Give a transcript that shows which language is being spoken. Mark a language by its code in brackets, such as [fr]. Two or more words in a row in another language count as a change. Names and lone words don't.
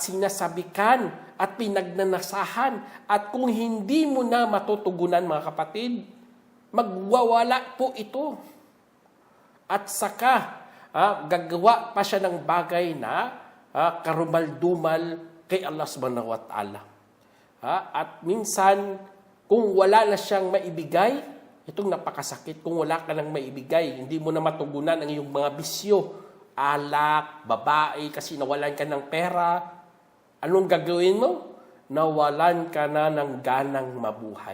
[tl] At sinasabikan at pinagnanasahan. At kung hindi mo na matutugunan mga kapatid, magwawala po ito. At saka, gagawa pa siya ng bagay na karumal-dumal kay Allah [ar] سبحانه وتعالى. [tl] At minsan, kung wala na siyang maibigay, itong napakasakit. Kung wala ka nang maibigay, hindi mo na matugunan ang iyong mga bisyo, alak, babae, kasi nawalan ka ng pera, anong gagawin mo? Nawalan ka na ng ganang mabuhay.